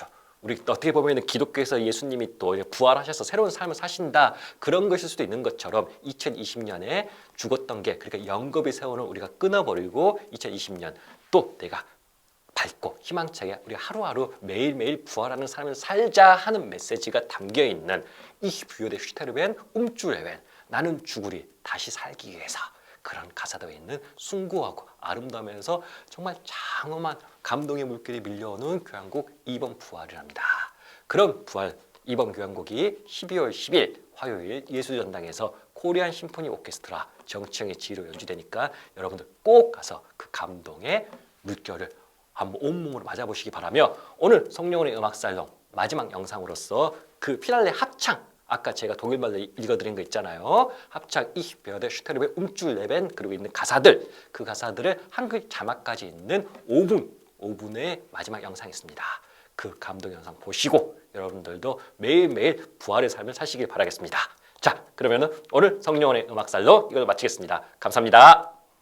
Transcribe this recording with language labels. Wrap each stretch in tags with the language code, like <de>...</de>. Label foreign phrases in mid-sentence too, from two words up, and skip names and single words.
<ko>우리 어떻게 보면 기독교에서 예수님이 또 부활하셔서 새로운 삶을 사신다 그런 것일 수도 있는 것처럼 2020년에 죽었던 게 그러니까 영겁의 세월을 우리가 끊어버리고 2020년 또 내가 밝고 희망차게 우리 하루하루 매일매일 부활하는 삶을 살자 하는 메시지가 담겨있는</ko> <de>Ich würde sterben, zu leben.</de> <ko>나는 죽으리 다시 살기 위해서. 그런 가사도 있는 숭고하고 아름다우면서 정말 장엄한 감동의 물결이 밀려오는 교향곡 2번 부활이랍니다. 그런 부활 2번 교향곡이 12월 10일 화요일 예술전당에서 코리안 심포니 오케스트라 정치영의 지휘로 연주되니까 여러분들 꼭 가서 그 감동의 물결을 한번 온몸으로 맞아보시기 바라며 오늘 성령원의 음악살롱 마지막 영상으로서 그 피날레 합창 아까 제가 독일말로 읽어드린 거 있잖아요. 합창</ko> <de>Ich werde sterben, zu leben</de> <ko>그리고 있는 가사들 그 가사들을 한글 자막까지 있는 5분의 마지막 영상이 있습니다. 그 감동 영상 보시고 여러분들도 매일매일 부활의 삶을 사시길 바라겠습니다. 자 그러면은 오늘 성령원의 음악살롱 이걸 마치겠습니다. 감사합니다.</ko>